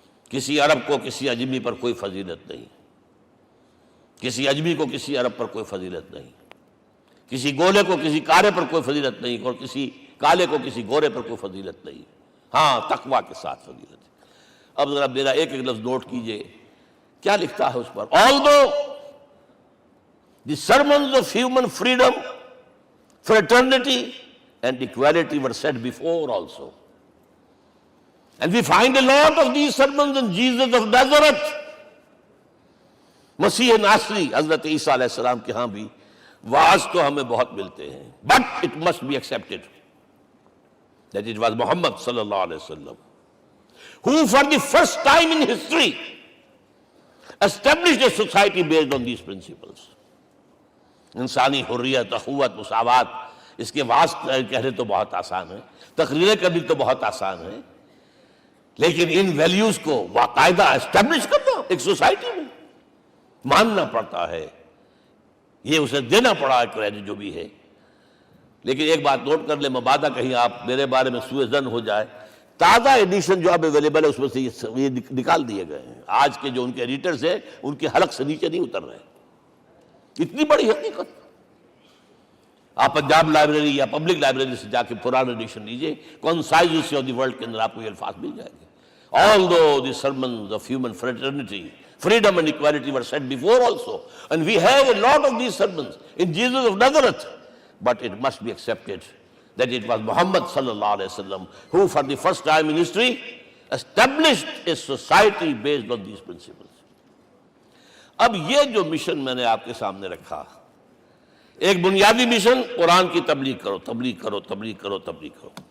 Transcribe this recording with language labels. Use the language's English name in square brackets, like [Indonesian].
[Urdu] کسی عرب کو کسی عجمی پر کوئی فضیلت نہیں، کسی عجمی کو کسی عرب پر کوئی فضیلت نہیں، کسی گولے کو کسی کارے پر کوئی فضیلت نہیں، اور کسی کالے کو کسی گورے پر کوئی فضیلت نہیں. ہاں تقوی کے ساتھ فضیلت ہے. اب ذرا میرا ایک ایک لفظ نوٹ کیجئے، کیا لکھتا ہے اس پر. [English] Although the sermons of human freedom, fraternity and equality were said before also, and we find a lot of these sermons in Jesus of Nazareth, [Urdu] مسیح ناصری حضرت عیسیٰ علیہ السلام کے ہاں بھی واعظ تو ہمیں بہت ملتے ہیں. [English] But it must be accepted that it was Muhammad sallallahu alaihi wasallam who for the first time in history established a society based on these principles. [Urdu] انسانی حریت، اخوت، مساوات، اس کے واعظ کہنے تو بہت آسان ہے، تقریریں کرنی تو بہت آسان ہے، لیکن ان ویلیوز کو باقاعدہ اسٹیبلش کرنا ایک سوسائٹی میں ماننا پڑتا ہے. یہ اسے دینا پڑا ہے کریڈٹ جو بھی ہے. لیکن ایک بات نوٹ کر لیں، مبادہ کہیں آپ میرے بارے میں سوء ظن ہو جائے، تازہ ایڈیشن جو اب اویلیبل ہے اس میں سے یہ نکال دیے گئے ہیں. آج کے جو ان کے ایڈیٹرز ہیں ان کے حلق سے نیچے نہیں اتر رہے. اتنی بڑی حقیقت. آپ پنجاب لائبریری یا پبلک لائبریری سے جا کے پرانا ایڈیشن لیجئے، concise history of the world کے اندر آپ کو یہ الفاظ مل جائیں گے. [English] Although the sermons of human fraternity, Freedom and equality were said before also. And we have a lot of these sermons in Jesus of Nazareth. But it must be accepted that it was Muhammad sallallahu alaihi wasallam who for the first time in history established a society based on these principles. [Urdu] اب یہ جو mission میں نے آپ کے سامنے رکھا، ایک بنیادی مشن قرآن کی تبلیغ کرو، تبلیغ کرو، تبلیغ کرو، تبلیغ کرو.